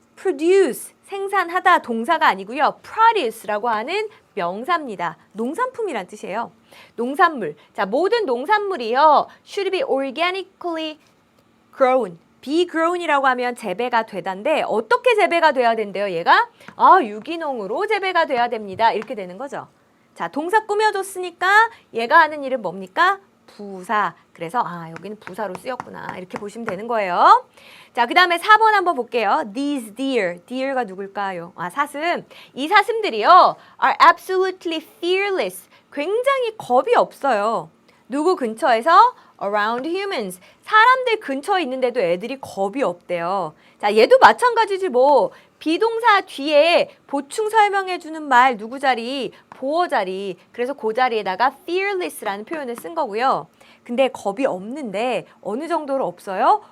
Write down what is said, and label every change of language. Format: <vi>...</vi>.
<ko>produce, 생산하다 동사가 아니고요. produce라고 하는 명사입니다. 농산품이란 뜻이에요. 농산물. 자, 모든 농산물이요.</ko> <en>should be organically grown.</en> <ko>be grown이라고 하면 재배가 되다인데 어떻게 재배가 돼야 된대요, 얘가? 유기농으로 재배가 돼야 됩니다. 이렇게 되는 거죠. 자, 동사 꾸며줬으니까 얘가 하는 일은 뭡니까? 부사. 그래서 여기는 부사로 쓰였구나. 이렇게 보시면 되는 거예요. 자, 그 다음에 4번 한번 볼게요.</ko> <en>These deer.</en> <ko>deer가 누굴까요? 사슴. 이 사슴들이요.</ko> <en>are absolutely fearless.</en> <ko>굉장히 겁이 없어요. 누구 근처에서?</ko> <en>around humans.</en> <ko>사람들 근처에 있는데도 애들이 겁이 없대요. 자, 얘도 마찬가지지 뭐. 비동사 뒤에 보충 설명해주는 말 누구 자리? 보어 자리. 그래서 그 자리에다가 fearless라는 표현을 쓴 거고요. 근데 겁이 없는데 어느 정도로 없어요?</ko>